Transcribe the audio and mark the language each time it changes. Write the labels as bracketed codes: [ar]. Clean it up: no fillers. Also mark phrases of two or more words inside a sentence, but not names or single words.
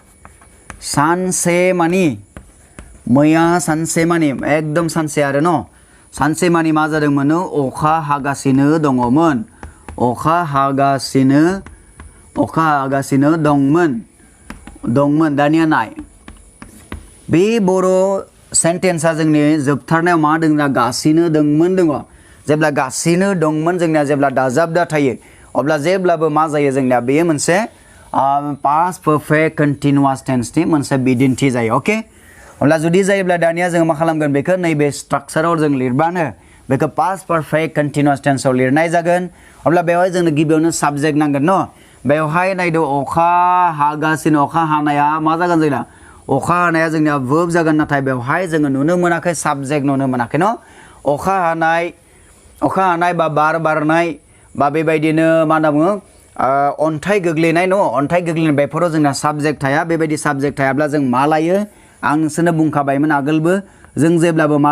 [brx] एकदम सानसे आरो न सानसे मानि मा जादोंमोन अखा हागासिनो दंमोन दानिया नाय बे बर' सेन्टेन्सआ जोंनि जोबथारनायाव मा दङ गासिनो दंमोन दङ जेब्ला गासिनो दंमोन जोंनिया जेब्ला दाजाबदा थायो अब्ला जेब्लाबो मा जायो जोंनिया बेयो मोनसे [en] past perfect continuous tense [brx] नि मोनसे बिदिन्थि जायो ओके अब्ला जुदि जायोब्ला दानिया जों मा खालामगोन बेखौ नैबे स्ट्राक्चाराव जों लिरबानो बेखौ [en] past perfect continuous tense [brx] आव लिरनाय जागोन अब्ला बेवहाय जोंनो गिबियावनो साबजेक्ट नांगोन न बेवहाय नायदो अखा हागासिनो अखा हानाया मा जागोन जोंना अखा हानाया जोंनिया verb जागोन नाथाय बेवहाय जोङो नुनो मोनाखै साबजेक्ट नुनो मोनाखै न अखा हानाय बा बार बारनाय बा बेबायदिनो मा होनना बुङो अन्थाइ गोग्लैनाय न अन्थाइ गोग्लैनाय बेफोराव जोंना साबजेक्ट थाया बेबायदि साबजेक्ट थायाब्ला जों मा लायो आं नोंसोरनो बुंखाबायमोन आगोलबो जों जेब्लाबो मा